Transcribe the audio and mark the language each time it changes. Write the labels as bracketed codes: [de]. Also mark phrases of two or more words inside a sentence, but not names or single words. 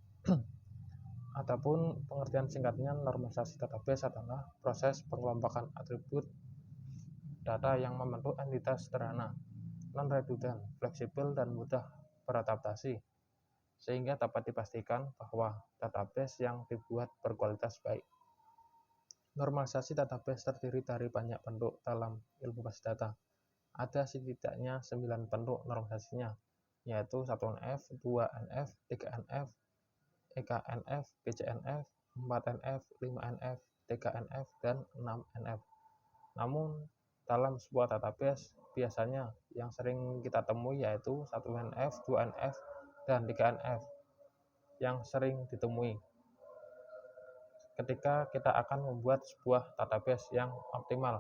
[id] Adapun pengertian singkatnya, normalisasi database adalah proses pengelompokan atribut data yang membentuk entitas sederhana, non-redundan, fleksibel, dan mudah beradaptasi, sehingga dapat dipastikan bahwa database yang dibuat berkualitas baik. Normalisasi database terdiri dari banyak bentuk dalam ilmu basis data. Ada setidaknya 9 bentuk normalisasinya, yaitu 1NF, 2NF, 3NF, EKNF, BCNF, 4NF, 5NF, 3NF, dan 6NF. Namun, dalam sebuah database, biasanya yang sering kita temui yaitu 1NF, 2NF, dan 3NF yang sering ditemui ketika kita akan membuat sebuah database yang optimal.